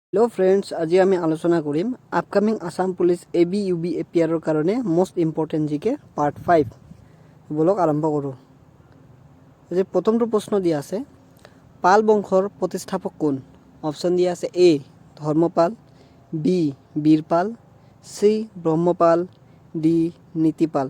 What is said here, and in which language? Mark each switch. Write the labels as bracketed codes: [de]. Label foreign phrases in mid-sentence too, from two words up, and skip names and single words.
[en] Hello friends, [as] আজি আমি আলোচনা কৰিম [en] upcoming Assam Police AB UB [as] এপিয়াৰৰ কাৰণে [en] most important GK part [as] 5 বলক আৰম্ভ কৰো। যে প্ৰথমটো প্ৰশ্ন দিয়া আছে, পাল বংশৰ প্ৰতিষ্ঠাপক কোন? অপচন দিয়া আছে এ ধৰ্মপাল, বি বীৰপাল, সি ব্ৰহ্মপাল, ডি নীতিপাল।